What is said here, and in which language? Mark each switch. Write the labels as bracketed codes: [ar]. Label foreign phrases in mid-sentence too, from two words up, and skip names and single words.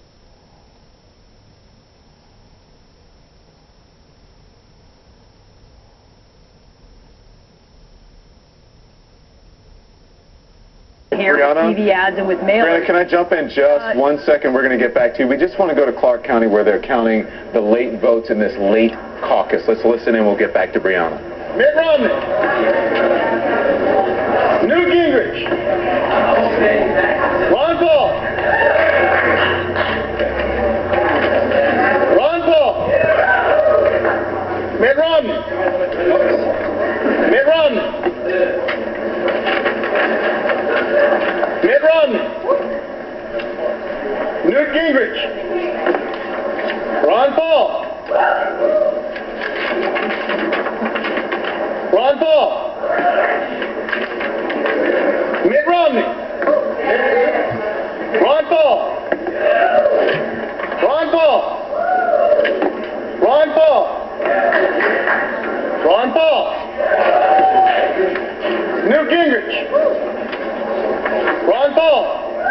[en] Here with TV ads and with mailers. Brianna, can I jump in just 1 second? We're going to get back to you. We just want to go to Clark County where they're counting the late votes in this late caucus. Let's listen and we'll get back to Brianna. Mitt Romney. Newt Gingrich. Ron Paul. Mitt Romney. Mitt Romney. Mitt Romney. Newt Gingrich. Ron Paul. Ron Paul. Mitt Romney. Ron Paul. Ron Paul. Ron Paul. Ron Paul. Newt Gingrich. Ron Paul.